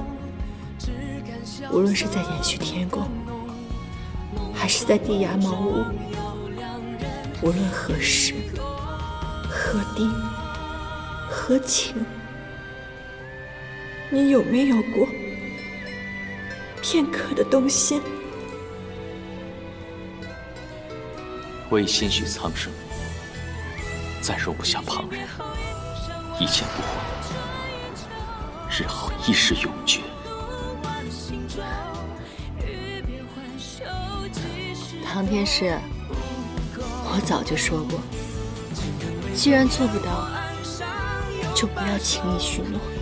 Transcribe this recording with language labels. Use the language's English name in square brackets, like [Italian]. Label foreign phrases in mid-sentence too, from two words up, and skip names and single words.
[Chinese] 無論是在延續天宮，還是在地衙茅屋，無論何時、何地、何情，你有沒有過片刻的動心？我已心緒蒼生，再容不下旁人，一见不欢，日后亦是永绝。唐天师，我早就说过，既然做不到，就不要轻易许诺。